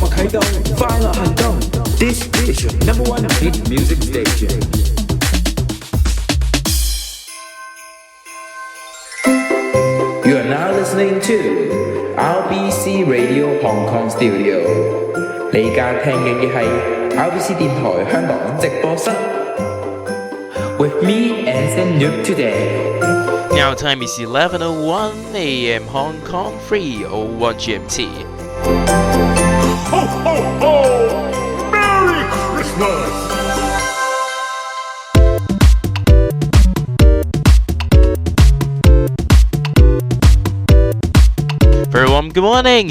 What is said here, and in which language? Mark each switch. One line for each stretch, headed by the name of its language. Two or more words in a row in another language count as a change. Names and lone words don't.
Cantonese: 樂啟動，快樂行動。
English: This is your #1 hit music station. You are now listening to RBC Radio Hong Kong Studio.
Cantonese: 你而家聽緊嘅係 RBC 電台香港直播室。
English: With me, Anson today. Now time is 11:01 a.m. Hong Kong, 3:01 GMT. Ho, ho, ho! Merry Christmas! Very warm good morning.